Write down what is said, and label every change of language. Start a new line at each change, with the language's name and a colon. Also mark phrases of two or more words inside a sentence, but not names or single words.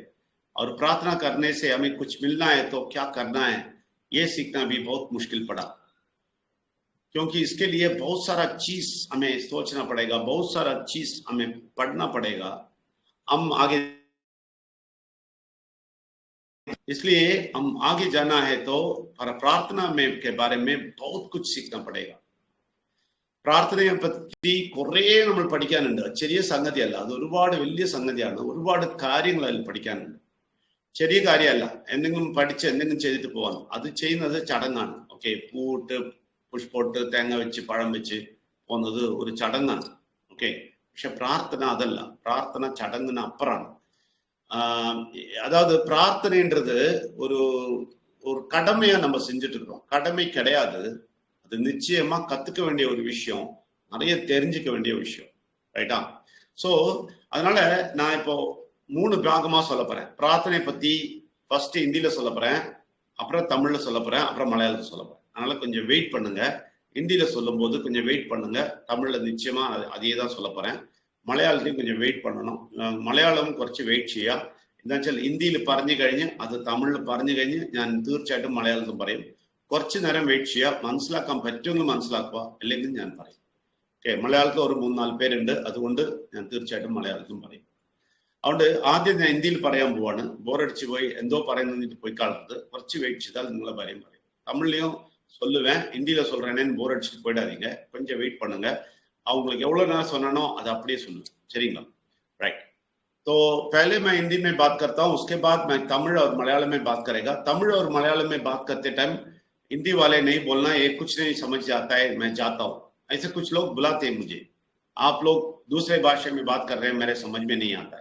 Hindi: और प्रार्थना करने से हमें कुछ मिलना है तो क्या करना है ये सीखना भी बहुत मुश्किल पड़ा, क्योंकि इसके लिए बहुत सारा चीज हमें सोचना पड़ेगा, बहुत सारा चीज हमें पढ़ना पड़ेगा. हम आगे, इसलिए हम आगे जाना है तो प्रार्थना में के बारे में बहुत कुछ सीखना पड़ेगा.
Malayalam: പ്രാർത്ഥനയെ പറ്റി കുറേ നമ്മൾ പഠിക്കാനുണ്ട്. ചെറിയ സംഗതിയല്ല, അത് ഒരുപാട് വലിയ സംഗതിയാണ്. ഒരുപാട് കാര്യങ്ങൾ അതിൽ പഠിക്കാനുണ്ട്. ചെറിയ കാര്യമല്ല എന്തെങ്കിലും പഠിച്ച് എന്തെങ്കിലും ചെയ്തിട്ട് പോകാൻ. അത് ചെയ്യുന്നത് ചടങ്ങാണ്. ഓക്കെ, പൂട്ട് പുഷ്പോട്ട് തേങ്ങ വെച്ച് പഴം വെച്ച് പോകുന്നത് ഒരു ചടങ്ങാണ്. ഓക്കെ, പക്ഷെ പ്രാർത്ഥന അതല്ല. പ്രാർത്ഥന ചടങ്ങിന് അപ്പുറമാണ്.
Tamil: அதாவது பிரார்த்தனைன்றது ஒரு ஒரு கடமையா நம்ம செஞ்சுட்டு இருக்கிறோம். கடமை கிடையாது, அது நிச்சயமா கத்துக்க வேண்டிய ஒரு விஷயம், நிறைய தெரிஞ்சுக்க வேண்டிய விஷயம். ரைட்டா? ஸோ அதனால நான் இப்போ 3 பாகமா சொல்ல போறேன். பிரார்த்தனை பத்தி ஃபர்ஸ்ட் ஹிந்தியில சொல்ல போறேன், அப்புறம் தமிழ்ல சொல்ல போறேன், அப்புறம் மலையாளத்துல சொல்ல போறேன். அதனால கொஞ்சம் வெயிட் பண்ணுங்க. ஹிந்தியில சொல்லும் போது கொஞ்சம் வெயிட் பண்ணுங்க. தமிழ்ல நிச்சயமா അതേ தான் சொல்ல போறேன். മലയാളത്തിൽ கொஞ்சம் വെയിറ്റ് பண்ணணும்.
Malayalam: മലയാളം കുറച്ച് വെയിറ്റ് ചെയ്യുക. എന്താ വെച്ചാൽ ഹിന്ദിയിൽ പറഞ്ഞു കഴിഞ്ഞ് അത് തമിഴിൽ പറഞ്ഞു കഴിഞ്ഞ് ഞാൻ തീർച്ചയായിട്ടും മലയാളത്തിൽ പറയും. കുറച്ച് നേരം വെയിറ്റ് ചെയ്യുക. മനസ്സിലാക്കാൻ പറ്റുമെങ്കിൽ മനസ്സിലാക്കുക, അല്ലെങ്കിൽ ഞാൻ പറയും. ഓക്കെ, മലയാളത്തിൽ ഒരു 3-4 പേരുണ്ട്, അതുകൊണ്ട് ഞാൻ തീർച്ചയായിട്ടും മലയാളത്തിലും പറയും. അതുകൊണ്ട് ആദ്യം ഞാൻ ഹിന്ദിയിൽ പറയാൻ പോവാണ്. ബോറടിച്ച് പോയി എന്തോ പറയുന്നത് പോയി കാണരുത്. കുറച്ച് വെയിറ്റ് ചെയ്താൽ നിങ്ങളെ കാര്യം പറയും.
Tamil: തമിழ்லையும் சொல்லுவேன், ஹிந்தியில சொல்றேன்னு போர் அடிச்சுட்டு போயிடாதீங்க. கொஞ்சம் வெயிட் பண்ணுங்க. அவங்களுக்கு எவ்வளவு நேரம் சொன்னனோ அதை அப்படியே சொல்லுவேன். சரிங்களா?
Hindi: राइट. तो पहले मैं हिंदी में बात करता हूँ, उसके बाद मैं तमिल और मलयालम में बात करेगा. तमिल और मलयालम में बात करते टाइम हिंदी वाले नहीं बोलना, ये कुछ नहीं समझ जाता है, मैं जाता हूँ. ऐसे कुछ लोग बुलाते हैं मुझे, आप लोग दूसरे भाषा में बात कर रहे हैं, मेरे समझ में नहीं आता है.